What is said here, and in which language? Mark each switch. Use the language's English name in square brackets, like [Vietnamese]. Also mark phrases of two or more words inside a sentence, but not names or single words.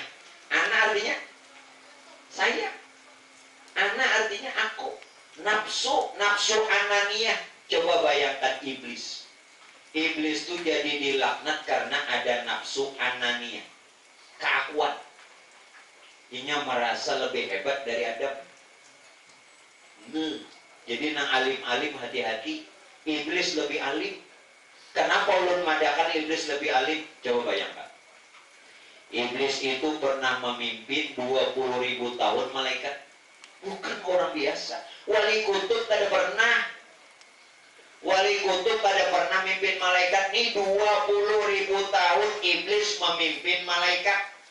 [Indonesian] Ana artinya saya, ana artinya aku. Nafsu ananiyah. Coba bayangkan iblis. Iblis itu jadi dilaknat karena ada nafsu ananiyah, keakuan. Inya merasa lebih hebat dari Adam. Jadi nang alim-alim hati-hati. iblis lebih alim. Kenapa ulun madakan iblis lebih alim? Coba bayangkan. Iblis itu pernah memimpin 20.000 tahun malaikat. Bukan orang biasa. Wali kutub tidak pernah. Wali kutub tidak pernah memimpin malaikat. Ini 20.000 tahun iblis memimpin malaikat.